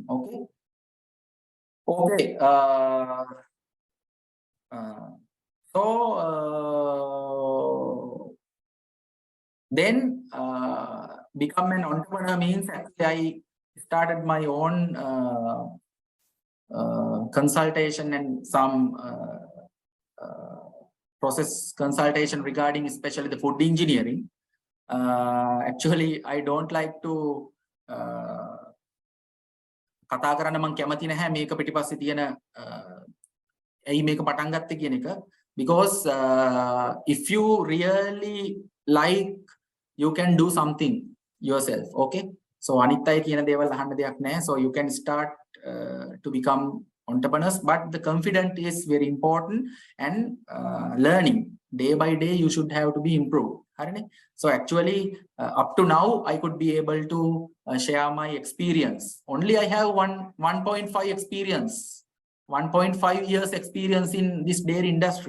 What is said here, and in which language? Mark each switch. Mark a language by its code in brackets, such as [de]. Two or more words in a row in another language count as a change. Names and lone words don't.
[en] Okay, okay, so then become an entrepreneur means actually I started my own consultation and some process consultation regarding especially the food engineering. Actually, I don't like to [si] කතා කරන්න මම කැමති නැහැ මේක පිටිපස්සේ තියෙන ඇයි මේක පටන් ගත්තේ කියන එක, [en] because if you really like, you can do something yourself. Okay, so [si] අනිත් අය කියන දේවල් අහන්න දෙයක් නැහැ. [en] So you can start to become entrepreneurs, but the confidence is very important, and learning day by day you should have to be improved. So actually up to now I could be able to share my experience. Only I have 1.5 experience, 1.5 years experience in this dairy industry.